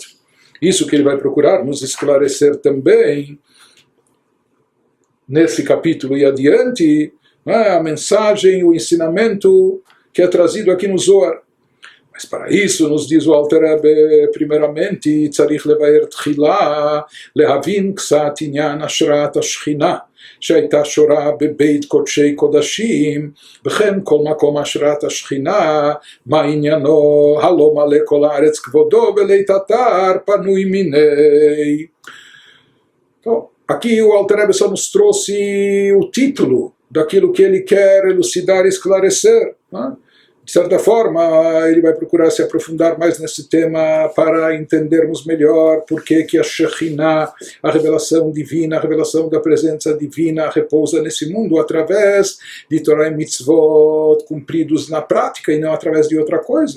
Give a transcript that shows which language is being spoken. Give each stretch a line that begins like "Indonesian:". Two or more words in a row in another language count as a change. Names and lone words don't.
Portuguese: Isso que ele vai procurar nos esclarecer também nesse capítulo e adiante, a mensagem, o ensinamento que é trazido aqui no Zohar. Mas para isso, nos diz o Alter Rebbe, primeiramente,
Hebrew: צריך לבאר תחילה, להבין קצת ענין השראת השכינה, שהייתה שורה בבית קודשי קודשים, וכן כל מקום השרת השכינה, מה עניינו, הלא מלא כל הארץ כבודו, ולית אתר פנוי מיני.
Portuguese: Então, aqui o Alter Rebbe só nos trouxe o título daquilo que ele quer elucidar e esclarecer. Né? De certa forma, ele vai procurar se aprofundar mais nesse tema para entendermos melhor por que a Shekhinah, a revelação divina, a revelação da presença divina, repousa nesse mundo através de Torah e Mitzvot cumpridos na prática e não através de outra coisa.